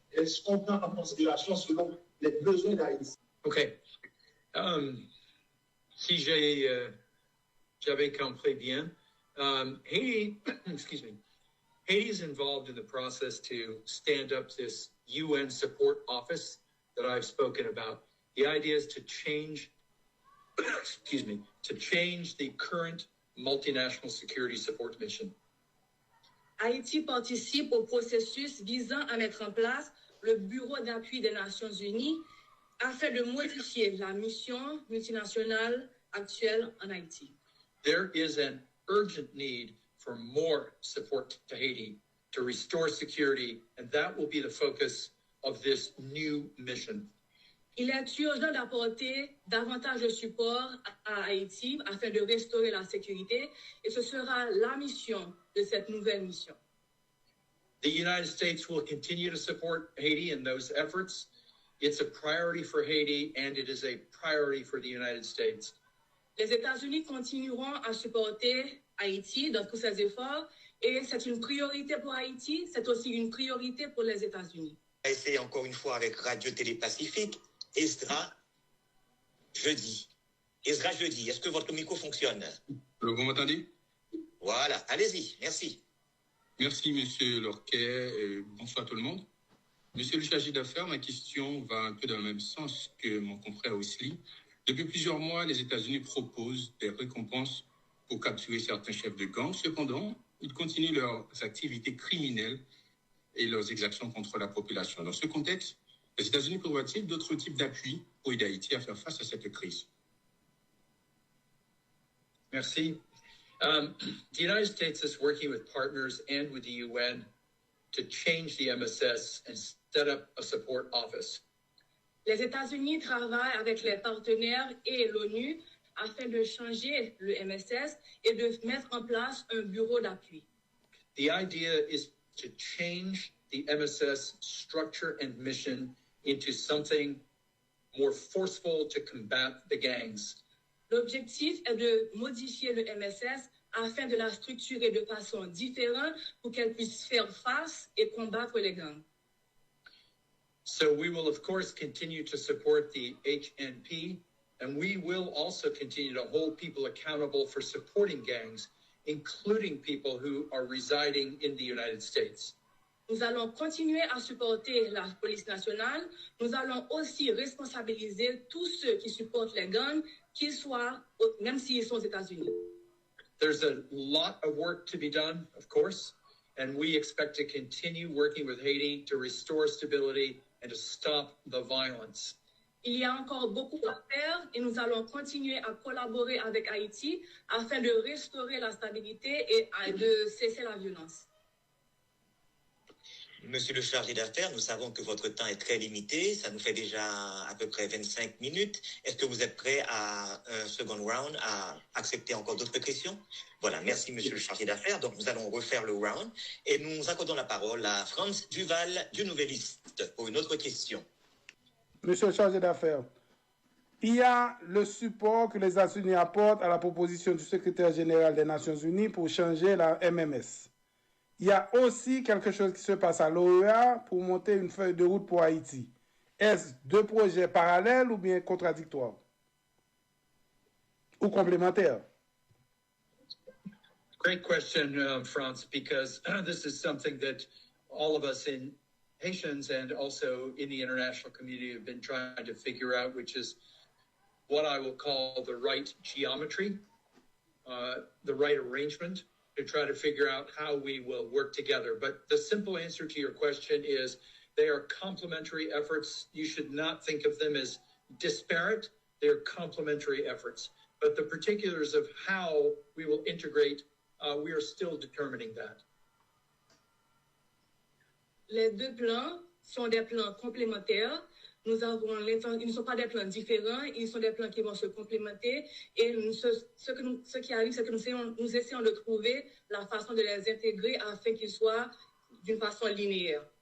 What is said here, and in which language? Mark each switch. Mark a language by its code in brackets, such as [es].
[fr] Est-ce qu'on prend en considération selon les besoins d'Haïti? OK. Si j'avais compris bien, [en] Haiti, excuse me, Haiti is involved in the process to stand up this UN support office that I've spoken about. The idea is to change, excuse me, to change the current multinational security support mission. [fr] Haïti participe au processus visant à mettre en place le Bureau d'appui des Nations Unies afin de modifier la mission multinationale actuelle en Haïti. [en] There is an urgent need for more support to Haiti to restore security, and that will be the focus of this new mission. [fr] Il est urgent d'apporter davantage de support à Haïti afin de restaurer la sécurité, et ce sera la mission de cette nouvelle mission. [en] The United States will continue to support Haiti in those efforts. It's a priority for Haiti, and it is a priority for the United States. [fr] Les États-Unis continueront à supporter Haïti dans tous ses efforts, et c'est une priorité pour Haïti, c'est aussi une priorité pour les États-Unis. C'est encore une fois avec Radio Télé Pacifique. Ezra Jeudi. Ezra Jeudi, est-ce que votre micro fonctionne? Vous m'entendez? Voilà, allez-y, merci. Merci, Monsieur Lorquet. Bonsoir tout le monde. Monsieur le chargé d'affaires, ma question va un peu dans le même sens que mon confrère Wesley. Depuis plusieurs mois, les États-Unis proposent des récompenses pour capturer certains chefs de gang. Cependant, ils continuent leurs activités criminelles et leurs exactions contre la population. Dans ce contexte, les États-Unis prévoient-ils d'autres types d'appui pour aider Haïti à faire face à cette crise? Merci. [en] The United States is working with partners and with the UN to change the MSS and set up a support office. [fr] Les États-Unis travaillent avec les partenaires et l'ONU afin de changer le MSS et de mettre en place un bureau d'appui. [en] The idea is to change the MSS structure and mission into something more forceful to combat the gangs. [fr] L'objectif est de modifier le MSS afin de la structurer de façon différente pour qu'elle puisse faire face et combattre les gangs. [en] So we will, of course, continue to support the HNP, and we will also continue to hold people accountable for supporting gangs, including people who are residing in the United States. [fr] Nous allons continuer à supporter la police nationale. Nous allons aussi responsabiliser tous ceux qui supportent les gangs, qu'ils soient, même s'ils sont aux États-Unis. [en] There's a lot of work to be done, of course, and we expect to continue working with Haiti to restore stability and to stop the violence. [fr] Il y a encore beaucoup à faire et nous allons continuer à collaborer avec Haïti afin de restaurer la stabilité et de cesser la violence. Monsieur le chargé d'affaires, nous savons que votre temps est très limité. Ça nous fait déjà à peu près 25 minutes. Est-ce que vous êtes prêt à un second round, à accepter encore d'autres questions? Voilà, merci monsieur le chargé d'affaires. Donc nous allons refaire le round et nous accordons la parole à Franz Duval du Nouvelliste pour une autre question. Monsieur le chargé d'affaires, il y a le support que les États-Unis apportent à la proposition du secrétaire général des Nations Unies pour changer la MMS. Il y a aussi quelque chose qui se passe à l'OEA pour monter une feuille de route pour Haïti. Est-ce deux projets parallèles ou bien contradictoires? Ou complémentaires? [en] Great question, Franz, because this is something that all of us in Haitians and also in the international community have been trying to figure out, which is what I will call the right geometry, the right arrangement, to try to figure out how we will work together. But the simple answer to your question is they are complementary efforts. You should not think of them as disparate. They're complementary efforts. But the particulars of how we will integrate, we are still determining that. [fr] Les deux plans sont des plans complémentaires. ils ne sont pas des plans différents, ils sont des plans qui vont se complémenter. Et ce qui arrive, c'est que nous essayons de trouver la façon de les intégrer afin qu'ils soient d'une façon linéaire.